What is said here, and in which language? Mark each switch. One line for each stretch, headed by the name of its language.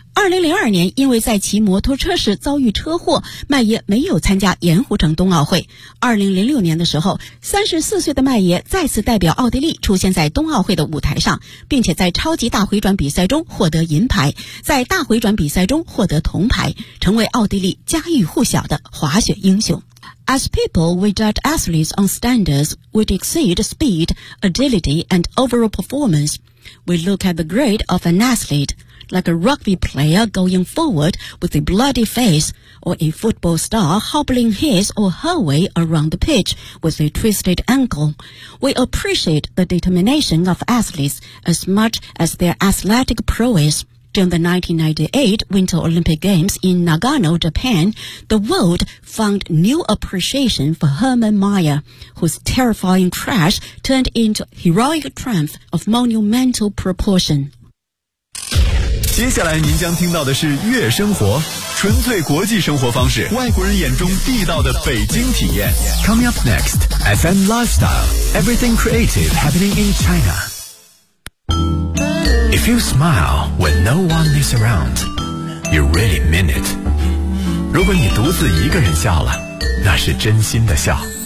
Chinese: 2002年因为在骑摩托车时遭遇车祸，曼耶没有参加盐湖城冬奥会。 2006年的时候，34岁的曼耶再次代表奥地利出现在冬奥会的舞台上，并且在超级大回转比赛中获得银牌，在大回转比赛中获得铜牌，成为奥地利家喻户晓的滑雪英雄。
English: As people, we judge athletes on standards which exceed speed, agility and overall performance. We look at the grade of an athlete,like a rugby player going forward with a bloody face, or a football star hobbling his or her way around the pitch with a twisted ankle. We appreciate the determination of athletes as much as their athletic prowess. During the 1998 Winter Olympic Games in Nagano, Japan, the world found new appreciation for Hermann Mayer, whose terrifying crash turned into heroic triumph of monumental proportion.
Chinese: 接下来您将听到的是悦生活，纯粹国际生活方式，外国人眼中地道的北京体验。
English: Coming up next, FM Lifestyle, Everything Creative Happening in China. If you smile when no one is around, you really mean it.
Chinese: 如果你独自一个人笑了，那是真心的笑。